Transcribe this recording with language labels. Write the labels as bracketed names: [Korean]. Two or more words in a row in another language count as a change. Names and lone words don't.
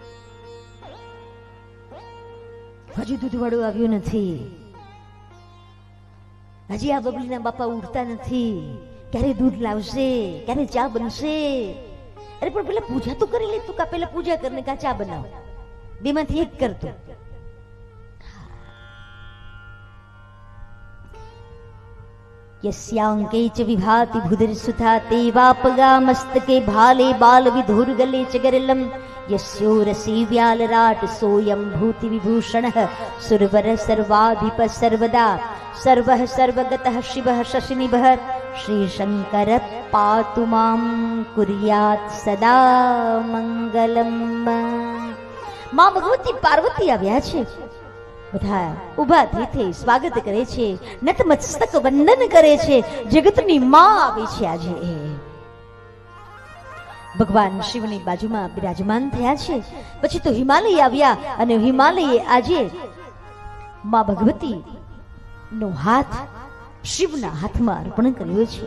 [Gujarati] હજુ દૂધ વાળું આવ્યું નથી, હજી આ બબલીના બાપા ઉઠતા નથી, ક્યારે દૂધ લાવશે, ક્યારે ચા બનશે. અરે પણ પેલા પૂજા તો કરી લે તું, કા પેલા પૂજા કરીને કા ચા બનાવ, બેમાંથી એક કરતો. [Sanskrit] यस्यांके च विभाति भुदरसुधा तेवापगा मस्तके भाले बाल विधुर गले च गरलम यस्यो रसी व्यालराट सोयम भूति विभूषणः सुरवर सर्वाधिप सर्वदा सर्वः सर्वगतः शिवः शशिनिभः श्री शंकर पातु मां कुर्यात् सदा मंगलम. [Gujarati] માં ભગવતી पार्वती આવ્યા છે. બધા ઉભા થઈ સ્વાગત કરે છે, નતમસ્તક વંદન કરે છે. જગતની માં આવી છે આજે. ભગવાન શિવની બાજુમાં બિરાજમાન થયા છે. પછી તો હિમાલય આવ્યા અને હિમાલયે આજે માં ભગવતી નો હાથ શિવના હાથમાં અર્પણ કર્યો છે.